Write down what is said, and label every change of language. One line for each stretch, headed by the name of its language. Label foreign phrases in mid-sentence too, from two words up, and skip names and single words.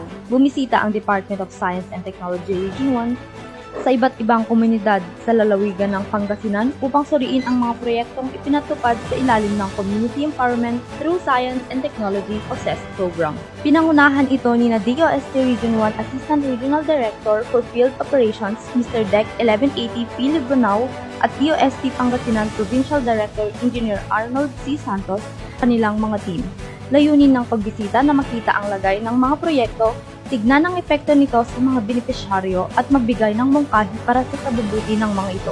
Filipino: Bumisita ang Department of Science and Technology Region 1 sa iba't ibang komunidad sa lalawigan ng Pangasinan upang suriin ang mga proyektong ipinatupad sa ilalim ng Community Empowerment Through Science and Technology o CES program. Pinangunahan ito ni na DOST Region 1
English: Assistant Regional Director for Field Operations
Filipino: Mr. DEC 1180 P. Libronao at DOST Pangasinan Provincial Director Engineer Arnold C. Santos kanilang mga team. Layunin ng pagbisita na makita ang lagay ng mga proyekto, tignan ang epekto nito sa mga benepisyaryo at magbigay ng mungkahi para sa kabubuti ng mga ito.